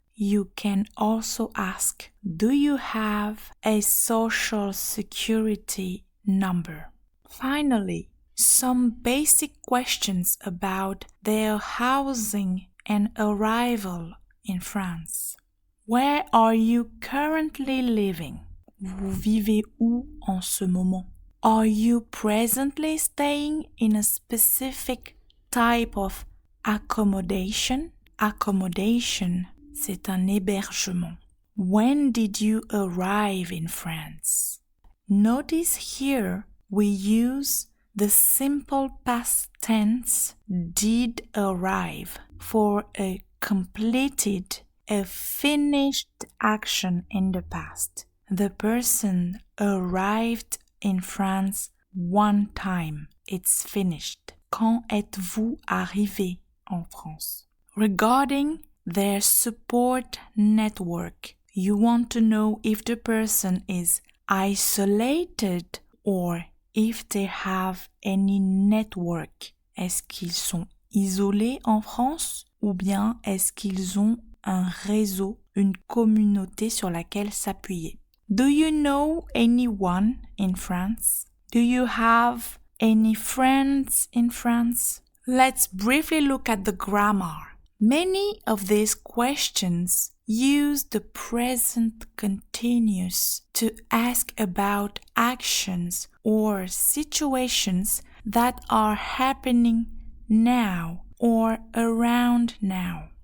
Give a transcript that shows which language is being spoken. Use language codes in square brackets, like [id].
[en] You can also ask, do you have a Social Security number? Finally, some basic questions about their housing and arrival in France. Where are you currently living? [fr] Vous vivez où en ce moment? [en] Are you presently staying in a specific type of accommodation? [fr] Accommodation, c'est un hébergement. [en] When did you arrive in France? Notice here we use the simple past tense did arrive for a completed, a finished action in the past. The person arrived in France one time. It's finished. [fr] Quand êtes-vous arrivé en France? [en] Regarding their support network, you want to know if the person is isolated or if they have any network. [fr] Est-ce qu'ils sont isolés en France ou bien est-ce qu'ils ont un réseau, une communauté sur laquelle s'appuyer? [en] Do you know anyone in France? Do you have any friends in France? Let's briefly look at the grammar. Many of these questions use the present continuous to ask about actions or situations that are happening now or around now.